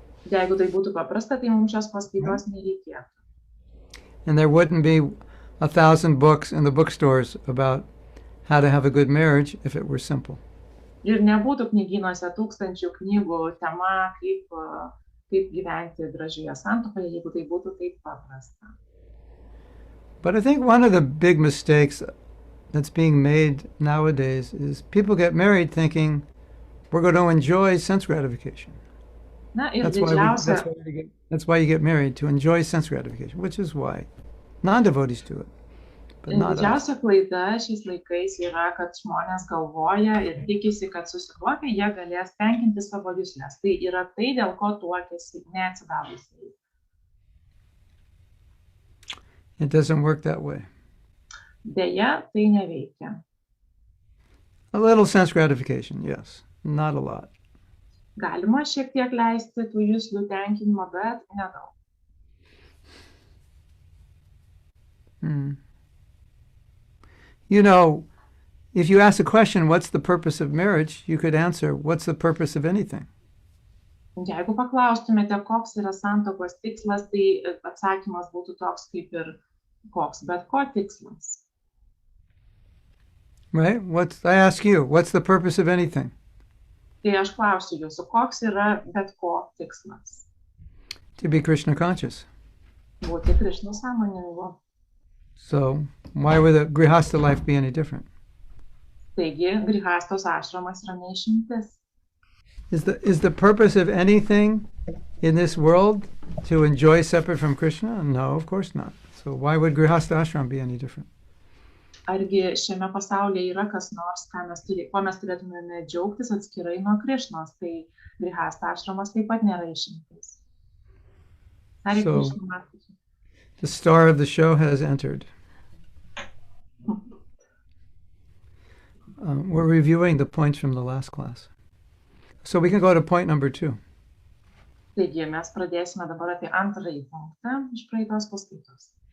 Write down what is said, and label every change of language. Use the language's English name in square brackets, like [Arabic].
[Lithuanian] Jeigu tai būtų paprasta, tai mums šios paskaitos nereikėtų. [English] And there wouldn't be 1,000 books in the bookstores about how to have a good marriage if it were simple. [Lithuanian] Ir nebūtų knygynuose tūkstančių knygų tema, kaip gyventi gražioje santuokoje, jeigu tai būtų taip paprasta. [English] But I think one of the big mistakes that's being made nowadays is people get married thinking we're going to enjoy sense gratification. [Lithuanian] Na, ir [English] That's why you get married, to enjoy sense gratification, which is why non-devotees do it. But not us. [Lithuanian] Didžiausia klaida šiais laikais yra, kad žmonės galvoja ir tikisi, kad susituokę jie galės tenkinti savo juslės. Tai yra tai, dėl ko tuokėsi neatsidavusiai. [English] It doesn't work that way. [Lithuanian] Deja, tai neveikia. [English] A little sense gratification, yes. Not a lot. [Lithuanian] Galima šiek tiek leisti tų juslių tenkinimo, bet nedaug. [English] You know, if you ask a question, what's the purpose of marriage, you could answer, what's the purpose of anything? [Lithuanian] Jeigu paklaustumėte, koks yra santuokos tikslas, tai atsakymas būtų toks kaip ir koks, bet ko tikslas. [English] Right? I ask you, what's the purpose of anything? [Lithuanian] Tai aš klausiu jūsų, koks yra bet ko tikslas? [English] To be Krishna conscious. [Lithuanian] Būti Krishna sąmoningu. [English] So, why would the Grihastha life be any different? [Lithuanian] Taigi, Grihastos ašramas yra neišimtis. [English] Is the purpose of anything in this world to enjoy separate from Krishna? No, of course not. So why would Grihastha ashram be any different? [Lithuanian] Argi šiame pasaulyje yra kas nors, ko mes turėtume džiaugtis atskirai nuo Krishnos, tai Grihastha ašramas taip pat nėra išimtis. [English] So, the star of the show has entered. We're reviewing the points from the last class. So we can go to point number 2. [Lithuanian] Taigi, mes pradėsime dabar apie antrąjį punktą iš praeitos paskaitos.